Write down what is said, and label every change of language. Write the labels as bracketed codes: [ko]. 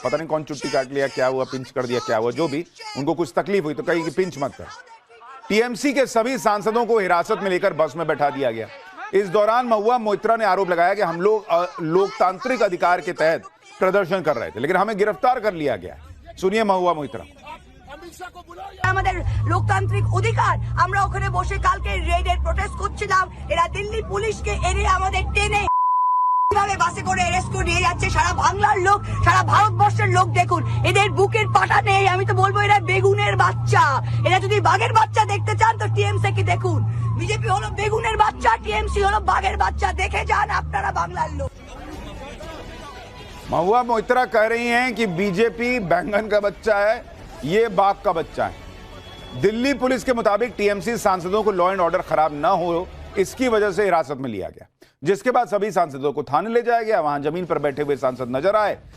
[hi] पता नहीं कौन चुट्टी काट लिया, क्या हुआ, पिंच कर दिया, क्या हुआ, जो भी उनको कुछ तकलीफ हुई तो कही कि पिंच मत कर। टीएमसी के सभी सांसदों को हिरासत में लेकर बस में बैठा दिया गया। इस दौरान महुआ मोइत्रा ने आरोप लगाया कि हम लोग लोकतांत्रिक अधिकार के तहत प्रदर्शन कर रहे थे, लेकिन हमें गिरफ्तार कर लिया गया। सुनिए महुआ मोइत्रा। [bn] আমাদের লোকতান্ত্রিক অধিকার, আমরা ওখানে বসে কালকে রেডের প্রোটেস্ট করছিলাম। এরা দিল্লি পুলিশকে এনে আমাদের টেনে কিভাবে বাসে করে অ্যারেস্ট করে নিয়ে যাচ্ছে। সারা বাংলার লোক, সারা ভারতবর্ষের লোক দেখুন, এদের বুকের পাটা নেই। আমি তো বলবো এরা বেগুনের বাচ্চা। এরা যদি বাঘের বাচ্চা দেখতে চান তো টিএমসি কে দেখুন। বিজেপি হলো বেগুনের বাচ্চা, টিএমসি হলো বাঘের বাচ্চা। দেখে যান আপনারা বাংলার লোক। [hi] महुआ मोइत्रा कह रही हैं कि बीजेपी बैंगन का बच्चा है, ये बाघ का बच्चा है। दिल्ली पुलिस के मुताबिक टीएमसी सांसदों को लॉ एंड ऑर्डर खराब ना हो, इसकी वजह से हिरासत में लिया गया। जिसके बाद सभी सांसदों को थाने ले जाया गया। वहां जमीन पर बैठे हुए सांसद नजर आए।